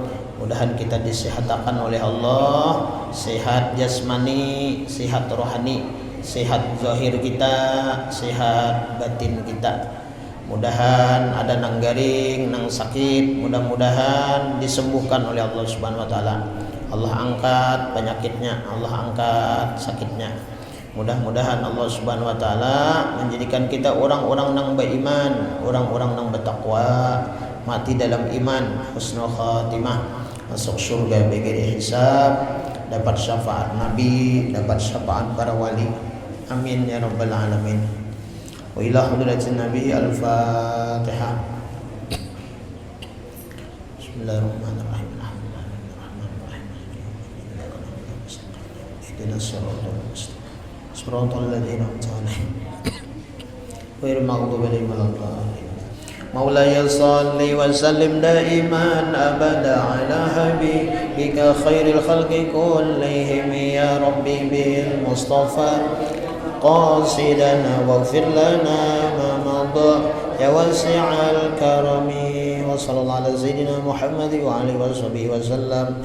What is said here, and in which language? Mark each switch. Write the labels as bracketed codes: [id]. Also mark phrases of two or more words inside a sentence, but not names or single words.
[id] Mudahan kita disehatkan oleh Allah, sehat jasmani, sehat rohani, sehat zahir kita, sehat batin kita. [bjn] Mudahan ada nang garing, nang sakit, mudah-mudahan disembuhkan oleh Allah [ar] سبحانه وتعالى. [id] Allah angkat penyakitnya, Allah angkat sakitnya. Mudah-mudahan Allah [ar] سبحانه وتعالى [id] menjadikan kita orang-orang yang beriman, orang-orang yang bertakwa, mati dalam iman, [ar] حسن الخاتمة, [id] masuk surga [ar] بغير حساب, [id] dapat syafaat Nabi, dapat syafaat para wali. [ar] آمين يا رب العالمين. وإلى حضرة النبي الفاتحة. بسم الله الرحمن الرحيم. صراط الذين أنعمت عليهم غير المغضوب عليهم ولا الضالين. مولاي صل وسلم دائما أبدا على حبيبك خير الخلق كلهم يا رب بالمصطفى قاصدنا واغفر لنا ما مضى يا واسع الكرم وصلى الله على سيدنا محمد وآله وسلم.